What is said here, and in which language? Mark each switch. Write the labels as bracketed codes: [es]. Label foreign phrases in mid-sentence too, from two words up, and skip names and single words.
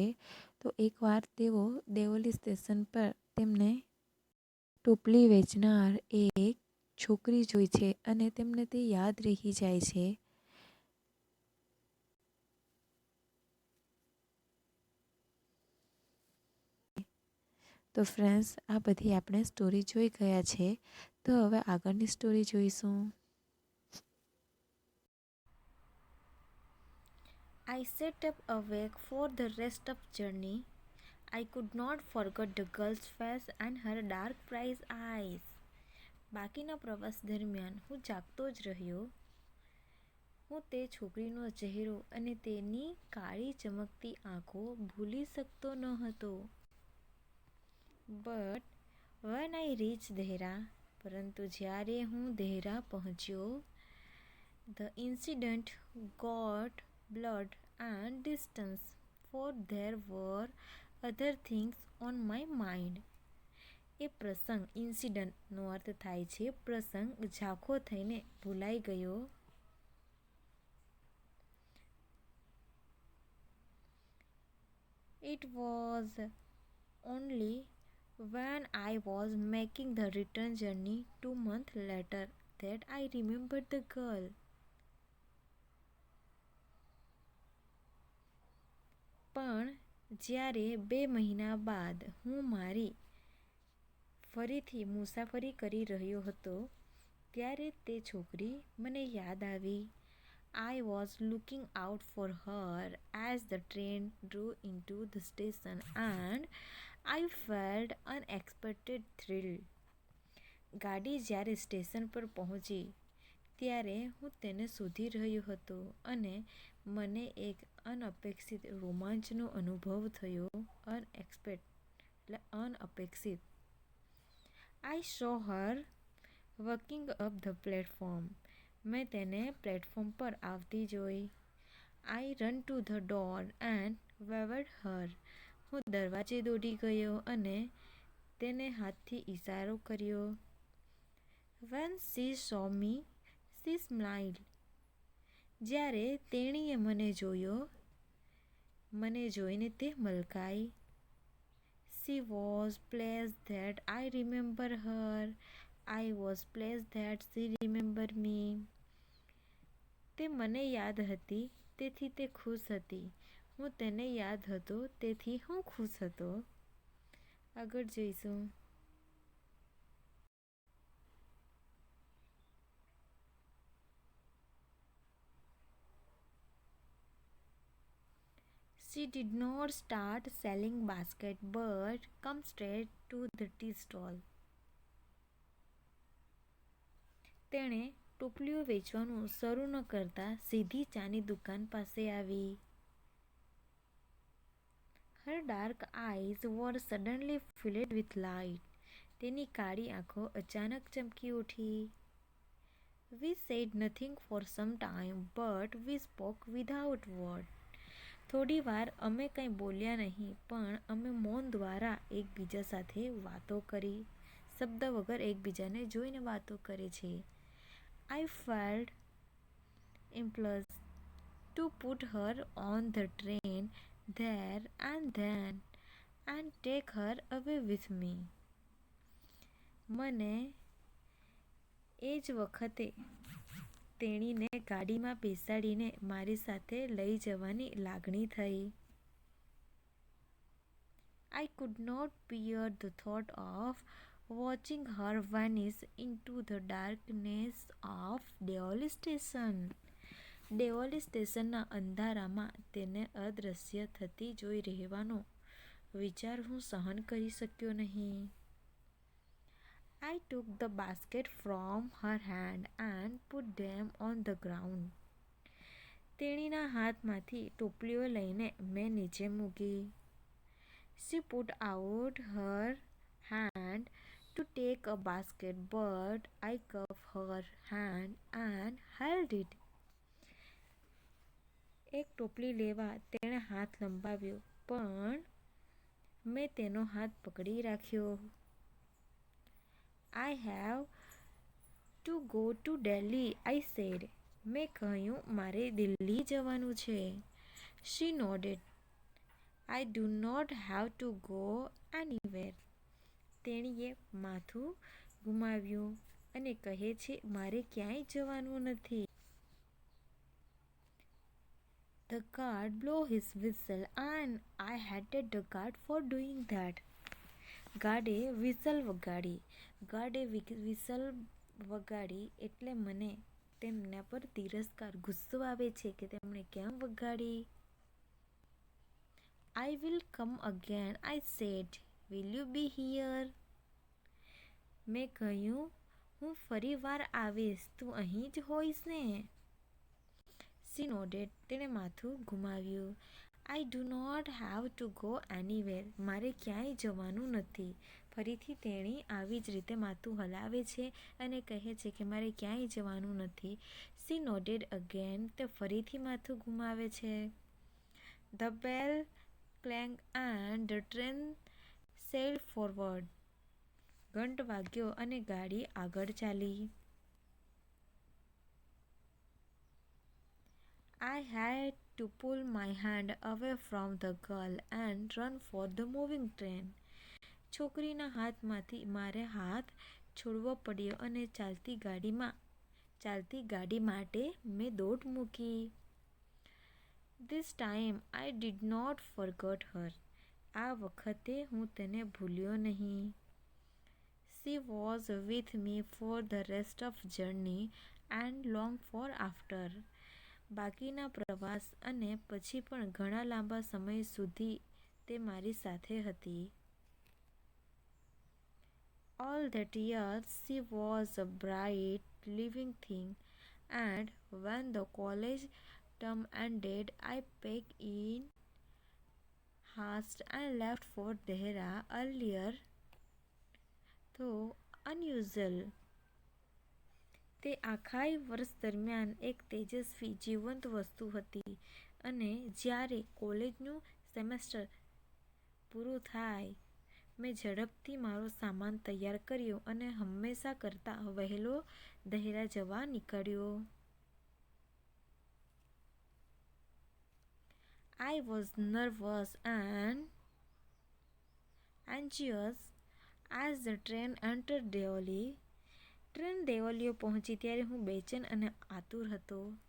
[gu] તો એકવાર તેઓ દેવોલી સ્ટેશન પર તેમને ટોપલી વેચનાર એક છોકરી જોઈ છે અને તેમને તે યાદ રહી જાય છે. તો ફ્રેન્ડ્સ, આ બધી આપણે સ્ટોરી જોઈ ગયા છે. તો હવે આગળની સ્ટોરી જોઈશું. [en] I sat up awake for the rest of journey. I could not forget the girl's face and her dark bright eyes. [gu] બાકીના પ્રવાસ દરમિયાન હું જાગતો જ રહ્યો. હું તે છોકરીનો ચહેરો અને તેની કાળી ચમકતી આંખો ભૂલી શકતો ન હતો. [en] But when I reached Dehra, [gu] પરંતુ જ્યારે હું દહેરા પહોંચ્યો, [en] the incident got blood and distance, for there were other things on my mind. [gu] એ પ્રસંગ, ઇન્સિડન્ટનો અર્થ થાય છે પ્રસંગ, ઝાંખો થઈને ભૂલાઈ ગયો. [en] It was only when I was making the return journey 2 months later that I remembered the girl. [gu] પણ જ્યારે 2 મહિના બાદ હું મારી ફરીથી મુસાફરી કરી રહ્યો હતો ત્યારે તે છોકરી મને યાદ આવી. [en] I was looking out for her as the train drew into the station and I felt unexpected thrill. [gu] ગાડી જ્યારે સ્ટેશન પર પહોંચી ત્યારે હું તેને શોધી રહ્યો હતો અને મને એક અનપેક્ષિત રોમાંચનો અનુભવ થયો. અનઅપેક્ષિત. [en] I saw her walking up the platform. [gu] મેં તેને પ્લેટફોર્મ પર આવતી જોઈ. [en] I ran to the door and waved her. [gu] હું દરવાજે દોડી ગયો અને તેને હાથથી ઇશારો કર્યો. [en] When she saw me, she smiled. [gu] જ્યારે તેણીએ મને જોઈને તે મલકાઈ. [en] She was pleased that I remember her. I was pleased that she remembered me. [gu] તે મને યાદ હતી તેથી તે ખુશ હતી. હું તેને યાદ હતો તેથી હું ખુશ હતો. આગળ જઈશું. [en] She did not start selling basket but come straight to the tea stall. [gu] તેણે ટોપલીઓ વેચવાનું શરૂ ન કરતા સીધી ચાની દુકાન પાસે આવી. [en] Her dark eyes were suddenly filled with light. [gu] તેની કાળી આંખો અચાનક ચમકી ઉઠી. [en] We said nothing for some time but we spoke without word. [gu] થોડી વાર અમે કંઈ બોલ્યા નહીં પણ અમે મૌન દ્વારા એકબીજા સાથે વાતો કરી. શબ્દ વગર એકબીજાને જોઈને વાતો કરે છે. [en] I felt impulse to put her on the train there and then and take her away with me. [gu] મને એ જ વખતે તેણીને ગાડીમાં બેસાડીને મારી સાથે લઈ જવાની લાગણી થઈ. [en] I could not bear the thought of watching her vanish into the darkness of Deoli station. [gu] દેવોલી સ્ટેશનના અંધારામાં તેને અદૃશ્ય થતી જોઈ રહેવાનો વિચાર હું સહન કરી શક્યો નહીં. [en] I took the basket from her hand and put them on the ground. [gu] તેણીના હાથમાંથી ટોપલીઓ લઈને મેં નીચે મૂકી. [en] She put out her hand to take a basket, but I cuffed her hand and held it. [gu] એક ટોપલી લેવા તેણે હાથ લંબાવ્યો, પણ મેં તેનો હાથ પકડી રાખ્યો. [en] I have to go to Delhi, I said. [gu] મેં કહ્યું, મારે દિલ્હી જવાનું છે. [en] She nodded. I do not have to go anywhere. [gu] તેણીએ માથું ઘુમાવ્યું અને કહે છે, મારે ક્યાંય જવાનું નથી. [en] The guard blew his whistle and I hated the guard for doing that. [gu] ગાર્ડે વિસલ વગાડી એટલે મને તેમના પર તિરસ્કાર ગુસ્સો આવે છે કે તેમણે કેમ વગાડી. [en] I will come again, I said. Will you be here? [gu] મેં કહ્યું, હું ફરી વાર આવીશ, તું અહીં જ હોઈશ ને? [en] She nodded. [gu] તેણે માથું ઘુમાવ્યું. [en] I do not have to go anywhere. [gu] મારે ક્યાંય જવાનું નથી. ફરીથી તેણી આવી જ રીતે માથું હલાવે છે અને કહે છે કે મારે ક્યાંય જવાનું નથી. [en] She nodded again. [gu] તે ફરીથી માથું ઘુમાવે છે. [en] The bell clanged and the train sailed forward. [gu] ઘંટ વાગ્યો અને ગાડી આગળ ચાલી. [en] I had to pull my hand away from the girl and run for the moving train. [gu] છોકરીના હાથમાંથી મારે હાથ છોડવો પડ્યો અને ચાલતી ગાડી માટે મેં દોટ મૂકી. [en] This time I did not forget her. [gu] આ વખતે હું તેને ભૂલ્યો નહીં. [en] She was with me for the rest of journey and long for after. [gu] બાકીના પ્રવાસ અને પછી પણ ઘણા લાંબા સમય સુધી તે મારી સાથે હતી. [en] All that year she was a bright, living thing, and when the college term ended, I packed in haste and left for Dehra earlier, though unusual. [gu] તે આખા વર્ષ દરમિયાન એક તેજસ્વી જીવંત વસ્તુ હતી અને જ્યારે કોલેજનું સેમેસ્ટર પૂરું થાય, મેં ઝડપથી મારો સામાન તૈયાર કર્યો અને હંમેશા કરતાં વહેલો દહેરા જવા નીકળ્યો. [en] I was nervous and anxious as the train entered Deoli. [gu] ટ્રેન દેવલીઓ પહોંચી ત્યારે હું બેચેન અને આતુર હતો.